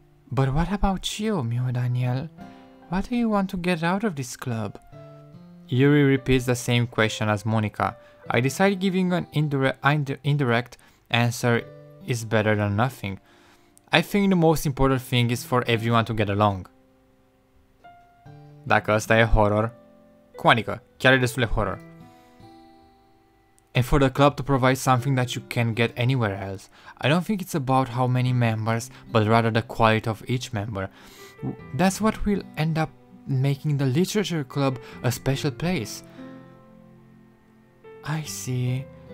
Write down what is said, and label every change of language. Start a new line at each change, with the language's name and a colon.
English: But what about you, Mew Daniel? What do you want to get out of this club? Yuri repeats the same question as Monika. I decide giving an indirect answer is better than nothing. I think the most important thing is for everyone to get along.
Romanian: Dacă asta e horror, cum adică? Chiar e destul de horror.
English: And for the club to provide something that you can't get anywhere else. I don't think it's about how many members, but rather the quality of each member. That's what will end up making the literature club a special place. I see.